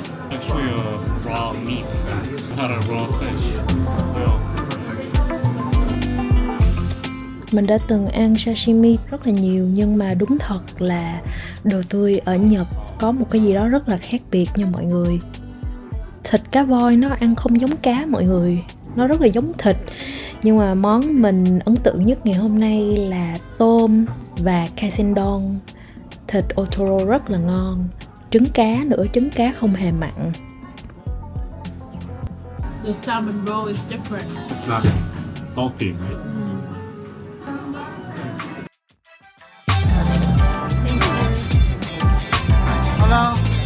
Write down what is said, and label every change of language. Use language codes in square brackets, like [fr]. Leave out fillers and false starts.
[en] Actually, raw meat, not a raw fish. Yeah. [vi] Mình đã từng ăn sashimi rất là nhiều nhưng mà đúng thật là đồ tươi ở Nhật có một cái gì đó rất là khác biệt nha mọi người. Thịt cá voi nó ăn không giống cá mọi người, nó rất là giống thịt. Nhưng mà món mình ấn tượng nhất ngày hôm nay là tôm và kaisendon. Thịt otoro rất là ngon. Trứng cá nữa, trứng cá không hề mặn. [en] the salmon roll is different. It's not salty, right? Hello.